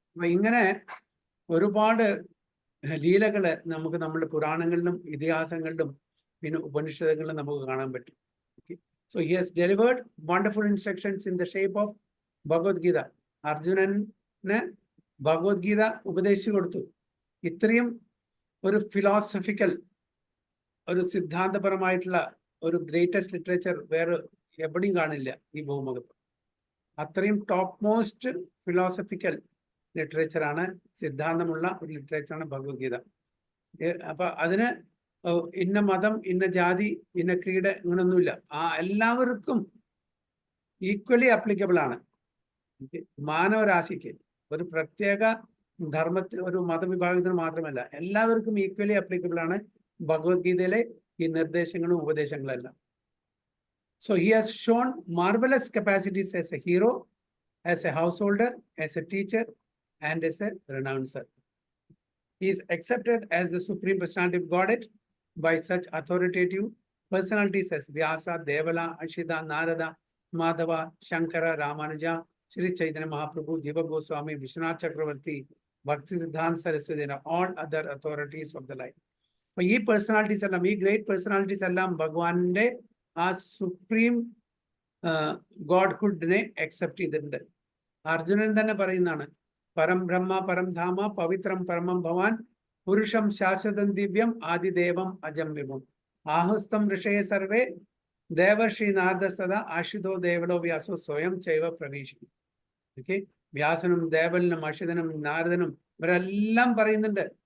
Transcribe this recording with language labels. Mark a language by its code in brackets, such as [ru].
[ml] അപ്പൊ ഇങ്ങനെ ഒരുപാട് ലീലകള് നമുക്ക് നമ്മുടെ പുരാണങ്ങളിലും ഇതിഹാസങ്ങളിലും പിന്നെ ഉപനിഷത്തുകളിലും നമുക്ക് കാണാൻ പറ്റും. [en] So he has delivered wonderful instructions in the shape of Bhagavad Gita. [ml] അർജുനന് ഭഗവത് ഗീത ഉപദേശിച്ചു കൊടുത്തു. ഇത്രയും ഒരു ഫിലോസഫിക്കൽ, ഒരു സിദ്ധാന്തപരമായിട്ടുള്ള ഒരു ഗ്രേറ്റസ്റ്റ് ലിറ്ററേച്ചർ വേറെ എവിടെയും കാണില്ല ഈ ഭൂമുഖത്ത്. അത്രയും ടോപ്പ് മോസ്റ്റ് ഫിലോസഫിക്കൽ ലിറ്ററേച്ചറാണ്, സിദ്ധാന്തമുള്ള ഒരു ലിറ്ററേച്ചറാണ് ഭഗവത് ഗീത. അപ്പൊ അതിന് ഇന്ന മതം, ഇന്ന ജാതി, ഇന്ന ക്രീഡ് ഇങ്ങനൊന്നുമില്ല. ആ എല്ലാവർക്കും ഈക്വലി അപ്ലിക്കബിൾ ആണ്. മാനവരാശിക്ക് ഒരു പ്രത്യേക ധർമ്മത്തിൽ ഒരു മതവിഭാഗത്തിന് മാത്രമല്ല, എല്ലാവർക്കും ഈക്വലി അപ്ലിക്കബിൾ ആണ് ഭഗവത്ഗീതയിലെ ഈ നിർദ്ദേശങ്ങളും ഉപദേശങ്ങളെല്ലാം. [en] So he has shown marvelous capacities as a hero, as a householder, as a teacher, and as a renouncer. He is accepted as the Supreme Personality of Godhead by such authoritative personalities as Vyasa, Devala, Ashita, Narada, Madhava, Shankara, Ramanuja, Sri Chaitanya Mahaprabhu, Jiva Goswami, Vishwanath Chakravarti, Bhakti Siddhanta Saraswati, and all other authorities of the life. [ml] But ye personalities allam, ye great personalities allam Bhagwante ആ supreme ഗോഡ്ഹുഡിനെ accept ചെയ്തിട്ടുണ്ട്. അർജുനൻ തന്നെ പറയുന്നതാണ്, [sa] പരം ബ്രഹ്മ പരം ധാമ പവിത്രം പരമം ഭവാൻ പുരുഷം ശാശ്വതം Divyam ആദിദേവം അജം വിഭം ആഹുസ്തം ഋഷയ survey ദേവർഷി നാരദസദ ആഷിതോ ദേവലോ വ്യാസോ സ്വയം ചൈവ പ്രവീശി. [ml] Okay, വ്യാസനും ദേവലിനും അഷിതനും നാരദനും ഇവരെല്ലാം പറയുന്നുണ്ട്.